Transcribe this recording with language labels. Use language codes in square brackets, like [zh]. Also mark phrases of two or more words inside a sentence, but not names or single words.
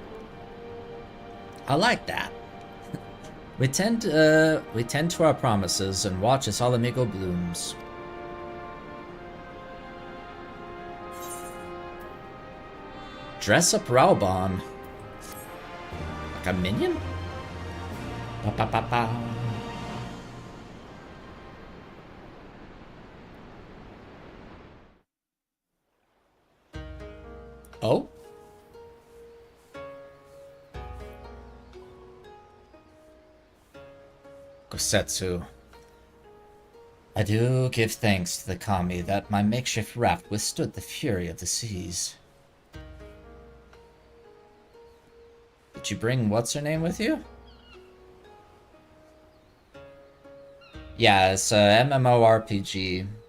[en] I like that. we tend to our promises and watch as Alamigo blooms. Dress up Raubon. Like a minion? Ba ba ba ba. Oh? Gosetsu. I do give thanks to the kami that my makeshift raft withstood the fury of the seas. Did you bring what's-her-name with you? Yeah, it's a MMORPG.